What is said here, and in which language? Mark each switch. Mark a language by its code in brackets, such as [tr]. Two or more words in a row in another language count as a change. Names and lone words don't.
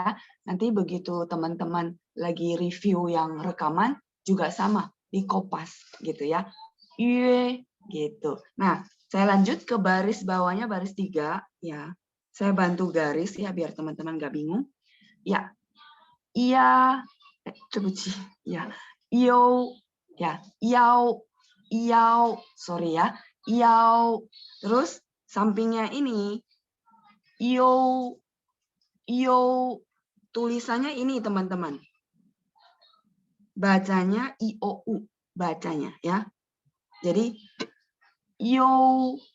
[id] Nanti begitu teman-teman lagi review yang rekaman juga sama di kopas gitu ya. Yue gitu. Nah, saya lanjut ke baris bawahnya, baris 3 ya. Saya bantu garis ya biar teman-teman nggak bingung. Ya. Iya, ya. Yo, ya. Yao, sorry ya. Yao. Terus sampingnya ini yo. Tulisannya ini teman-teman. Bacanya IOU, bacanya ya. Jadi yo.